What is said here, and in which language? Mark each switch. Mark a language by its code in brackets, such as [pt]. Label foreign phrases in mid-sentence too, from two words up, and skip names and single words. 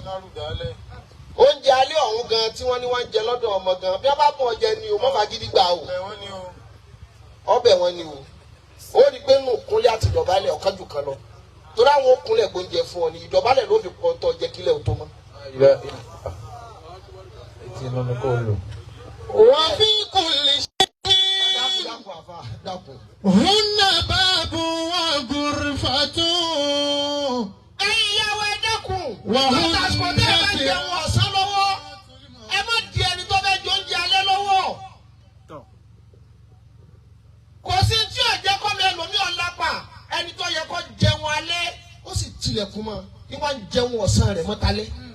[yo] Oúnjẹ alẹ́ ọ̀hún gan tí wọ́n ní wọ́n ń jẹ lọ́dọ̀ ọmọ gan bí wọ́n bá bọ̀ jẹ ni o mọ́ fagídí gbà o. Ọbẹ̀ wọn ni o. Ó rí i pé nù kúnlẹ̀ àti ìdọ̀bálẹ̀ ọ̀kan jù kan lọ. Torí àwọn òkúnlẹ̀ gbóúnjẹ fún ọ ni ìdọ̀bálẹ̀ ló fi pọ̀ tọ́ jẹ́ kílẹ̀ ò tó mọ́. Wọ́n fi [ar] كل هن باب وغرفة. [yo] Ẹ̀yàwó ẹ dákun. Wọ́n Lọ́tà àsìkò tẹ́ ẹ bá jẹun ọ̀sán lọ́wọ́. Ẹ má di ẹni tó fẹ́ jẹ oúnjẹ alẹ́ lọ́wọ́. Kò sí tí ò jẹ́ kọ́ mi ẹlòmíì ọ̀lápà ẹni tó yẹ kó jẹun alẹ́ ó sì tilẹ̀kùn mọ́ kí wọ́n jẹun ọ̀sán rẹ̀ mọ́talẹ́.